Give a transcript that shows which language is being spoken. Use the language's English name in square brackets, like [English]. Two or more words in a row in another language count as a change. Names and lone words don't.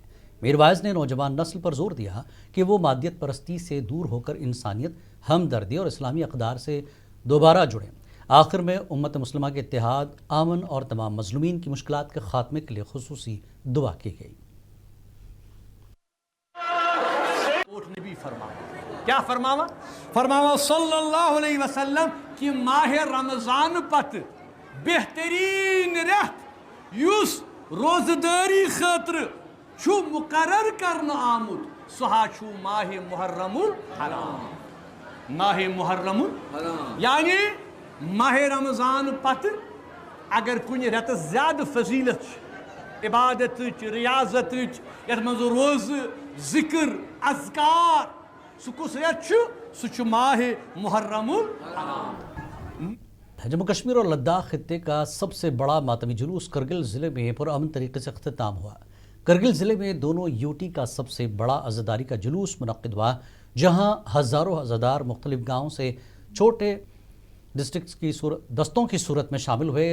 [Urdu] میرواعظ نے نوجوان نسل پر زور دیا کہ وہ مادیت پرستی سے دور ہوکر انسانیت، ہمدردی اور اسلامی اقدار سے دوبارہ جڑیں. آخر میں امت مسلمہ کے اتحاد، امن اور تمام مظلومین کی مشکلات کے خاتمے کے لیے خصوصی دعا کی گئی. [Kashmiri] ने भी क्या फरमावा? फरमावा [Arabic] صلى الله عليه وسلم [Kashmiri] कि माह रमज़ान पत बेहतरीन रेत युस रोज़दारी खातिर छु मुकर्रर करना आमुद सहा छु माह मुहर्रमुल हराम। माह मुहर्रमुल हराम यानी माह रमज़ान पत अगर कुछ रेत ज़्यादा फजीलत, इबादत, रियाजत, यथ मज रोज़, जिक्र, अज़कार, सुकुस रेत सु माह मुहर्रमुल हराम। [Urdu] جموں کشمیر اور لداخ خطے کا سب سے بڑا ماتمی جلوس کرگل ضلعے میں پرامن طریقے سے اختتام ہوا. کرگل ضلعے میں دونوں یو ٹی کا سب سے بڑا عزاداری کا جلوس منعقد ہوا، جہاں ہزاروں عزادار مختلف گاؤں سے چھوٹے ڈسٹرکٹ کی دستوں کی صورت میں شامل ہوئے.